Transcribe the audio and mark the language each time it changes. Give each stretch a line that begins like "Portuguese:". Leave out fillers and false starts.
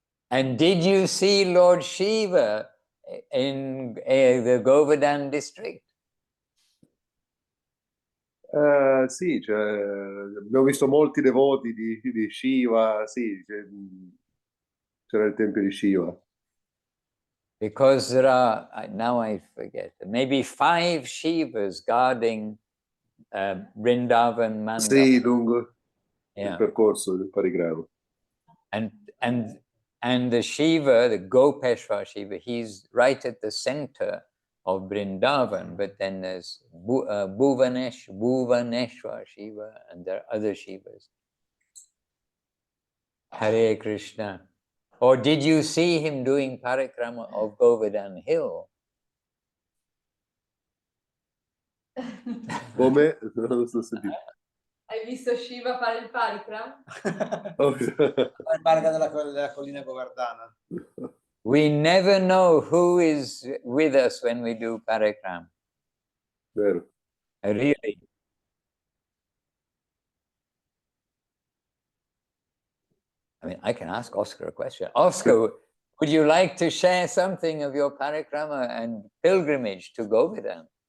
English: And did you see Lord Shiva in the Govardhan district?
Italian: Sì, cioè, abbiamo visto molti devoti di Shiva, sì, c'era il tempio di Shiva.
English: Because there are, now I forget, maybe 5 Shivas guarding Vrindavan Mandap.
Italian: Sì, lungo il percorso del parikrama.
English: And the Shiva, the Gopeshwar Shiva, he's right at the center of Vrindavan, but then there's Bhuvaneshwar Shiva, and there are other Shivas. Hare Krishna. Or did you see him doing parikrama of Govardhan Hill?
Italian: Come? Non lo so sentire. Hai visto Shiva fare il parikram? Il parikram della collina Govardhana.
English: We never know who is with us when we do parikram.
Italian: Vero.
English: Really. I mean, I can ask Oscar a question. Oscar, would you like to share something of your parikrama and pilgrimage to Govardhan?